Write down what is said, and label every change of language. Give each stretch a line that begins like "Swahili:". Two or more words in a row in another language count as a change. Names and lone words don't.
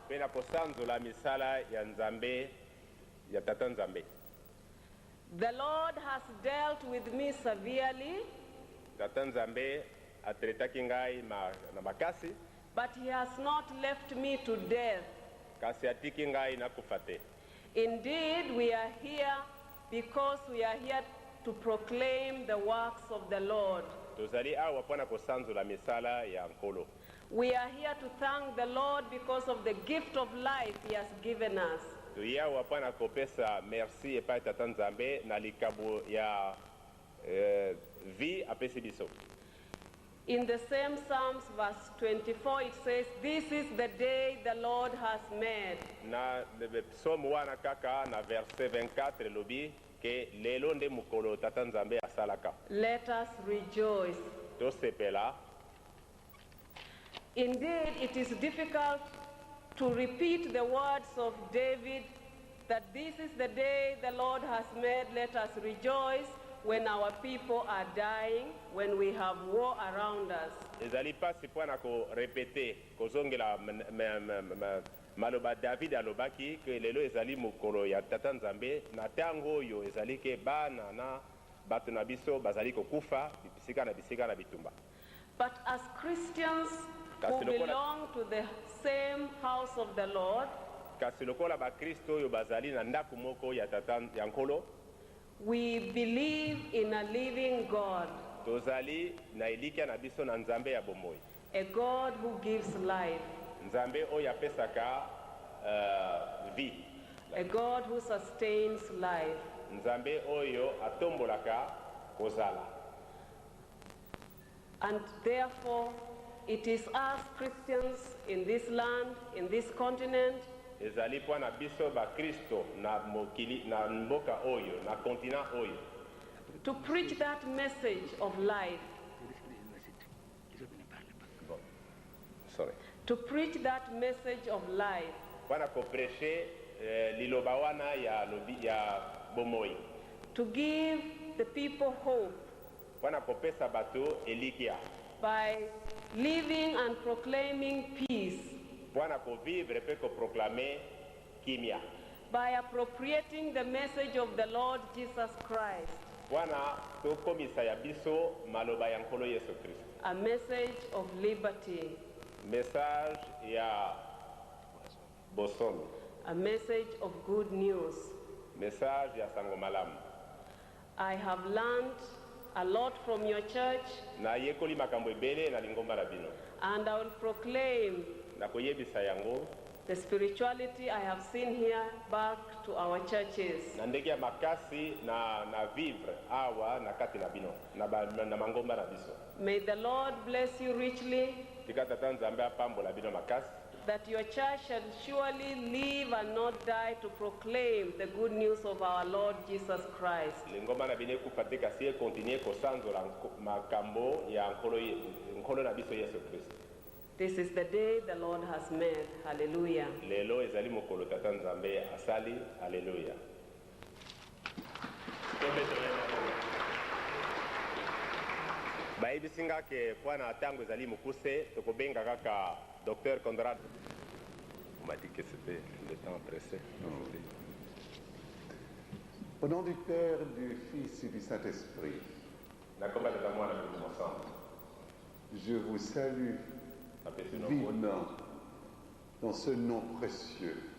English: The Lord has dealt with me severely, but he has not left me to death. Indeed, we are here because we are here to proclaim the works of the Lord.
Lingala: tozali awa mpona kosanzola misala ya nkolo.
English: We are here to thank the Lord because of the gift of life He has given us.
Lingala: toye awa mpona kopesa merci epai tata nzambe na likabo ya vie apesi biso.
English: In the same Psalms verse 24 it says, "This is the day the Lord has made."
Lingala: Na psaume wana kaka na verset 24 elobi ke lelo nde mokolo tata nzambe asalaka.
English: Let us rejoice.
Lingala: Tosepela.
English: Indeed, it is difficult to repeat the words of David that this is the day the Lord has made, let us rejoice, when our people are dying, when we have war around us.
Lingala: Ezali pasi mpona korepete kozongela maloba David alobaki ke lelo ezali mokolo ya tata nzambe na ntango oyo ezali ke bana na bato na biso bazali kokufa bisika na bitumba.
English: But as Christians who belong to the same house of the Lord,
Lingala: kasi lokola bakristo oyo bazali na ndako moko ya tata ya nkolo,
English: we believe in a living God,
Lingala: tozali na elikia na biso na nzambe ya bomoi,
English: a God who gives life,
Lingala: nzambe oyo apesaka vie,
English: a God who sustains life.
Lingala: nzambe oyo atombolaka kozala.
English: And therefore, it is us Christians in this land, in this continent,
Lingala: ezali mpona biso bakristo na mokili na mboka oyo na kontina oyo
English: to preach that message of life. To preach that message of life.
Lingala: mpona kopreche liloba wana ya bomoi.
English: To give the people hope.
Lingala: mpona kopesa bato elikia.
English: By living and proclaiming peace.
Lingala: mpona kovivre mpe koproklame kimia.
English: By appropriating the message of the Lord Jesus Christ.
Lingala: mpona tokomisa ya biso maloba ya nkolo Yesu Kristo.
English: A message of liberty.
Lingala: Message ya bosomi.
English: A message of good news.
Lingala: Message ya sango malamu.
English: I have learned a lot from your church.
Lingala: Na yekoli makambo ebele na lingomba na bino.
English: And I will proclaim
Lingala: na koyebisa yango
English: the spirituality I have seen here back to our churches.
Lingala: na ndenge ya makasi na vivre awa na kati na bino na mangomba na biso.
English: May the Lord bless you richly.
Lingala: Tika tata nzambe apambola bino makasi.
English: That your church shall surely live and not die to proclaim the good news of our Lord Jesus Christ.
Lingala: Lingomba na bine kupatika siye continue kosanzola makambo ya nkolo na biso Yesu Kristo.
English: This is the day the Lord has made. Hallelujah.
Lingala: Lelo ezali mokolo tata nzambe asali. Hallelujah. Bayibisinga ke pwana tango ezali mukuse tokobenga kaka Dr. Conrad.
French: On m'a dit que c'était le temps pressé. Au nom du Père, du Fils et du Saint-Esprit, je vous salue vivement dans ce nom précieux.